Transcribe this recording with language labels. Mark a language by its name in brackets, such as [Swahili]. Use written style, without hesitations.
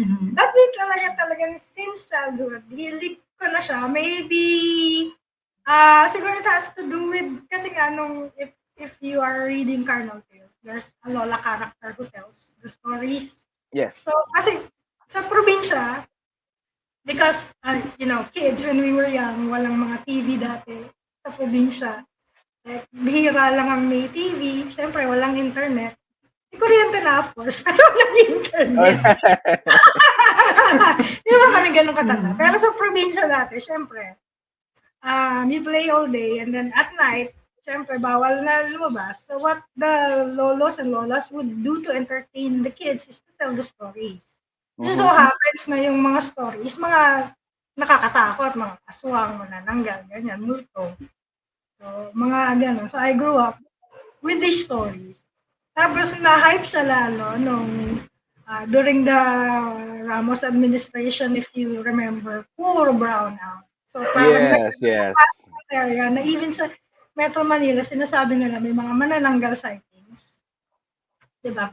[Filipino] But me talagang [English] since childhood, [Filipino] hilig ko na siya. [English] Maybe, siguro it has to do with, [Filipino] kasi nga nung, [English] if you are reading Carnal Tales, there's a Lola character who tells the stories. Yes. [Filipino] So, kasi sa probinsya, because, kids, [English] when we were young, [Filipino] walang mga TV dati sa probinsya. Like, bihira lang ang may TV. Siyempre, walang internet. Kuryente na, of course. Pero walang internet. Hindi ba kami ganun katanda? Pero sa probinsya dati, siyempre, [English] you play all day and then at night, [Filipino] siyempre, bawal na lumabas. [English] So what the lolos and lolas would do to entertain the kids is to tell the stories. [Filipino] So happens na yung mga stories, mga nakakatakot, mga aswang, manananggal, ganyan, multo. So, mga gano'n. [English] So, I grew up with these stories. [Filipino] Tapos, na-hype siya lalo nung [English] during the Ramos administration, if you remember, puro brownout. So, parang yes. [Filipino] Area na even sa Metro Manila, sinasabi nila may mga manananggal sightings. Diba?